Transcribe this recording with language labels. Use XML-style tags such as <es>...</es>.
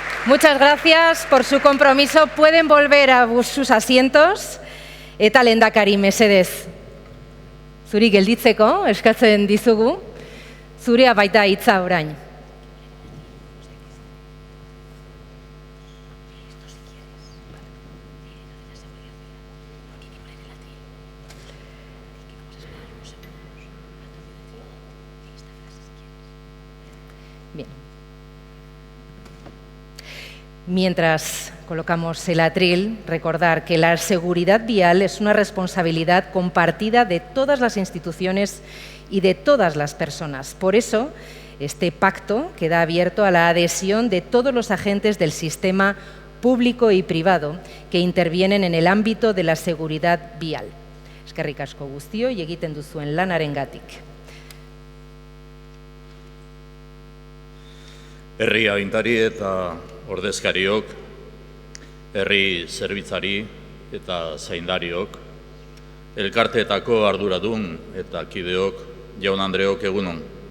<es>Muchas gracias por su compromiso. Pueden volver a sus asientos.</es> <eu>Eta lehendakari mesedez. Zuri gelditzeko eskatzen dizugu. Zurea baita hitza orain.</eu> <es>Mientras colocamos el atril, recordar que la seguridad vial es una responsabilidad compartida de todas las instituciones y de todas las personas. Por eso, este pacto queda abierto a la adhesión de todos los agentes del sistema público y privado que intervienen en el ámbito de la seguridad vial.</es> <eu>Eskerrik asko guztioi egiten duzuen lanarengatik. Herri agintari eta ordezkariok, herri zerbitzari eta zaindariok, elkarteetako arduradun eta kideok, jaun Andreok egunon.</eu>